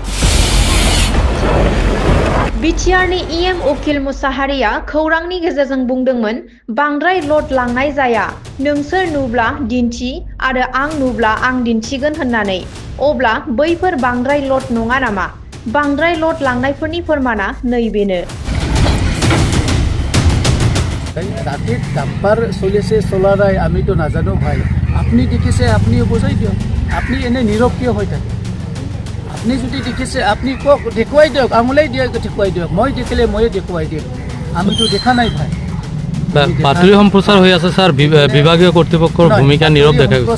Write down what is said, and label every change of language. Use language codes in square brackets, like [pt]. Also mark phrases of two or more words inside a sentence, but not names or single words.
[brx] बिटिआरनि इएम उकिल मुसाहारिया खौरांनि गेजेरजों बुंदोंमोन, बांद्राय लड लांनाय जाया, नोंसोर नुब्ला दिन्थि आरो आं नुब्ला आं दिन्थिगोन होननानै। अब्ला बैफोर बांद्राय लड नङा नामा? बांद्राय लड लांनायफोरनि फोरमाना नैबेनो। [as] ৰাতি ডাম্পাৰ চলিছে চলাৰাই আমিতো নাজানো ভাই। আপনি দেখিছে আপনি বুঝাই দিয়ক। আপনি এনে নীৰৱ কিয় হৈ থাকে? আপনি যদি দেখিছে আপনি কক দেখুৱাই দিয়ক, আঙুলাই দিয়ক, দেখুৱাই দিয়ক। মই দেখিলে ময়ে দেখুৱাই দিম। আমিতো দেখা নাই ভাই। বাতৰি সম্প্ৰচাৰ হৈ আছে স্যাৰ, বিভাগীয় কৰ্তৃপক্ষৰ ভূমিকা নীৰৱ দেখা গৈছে।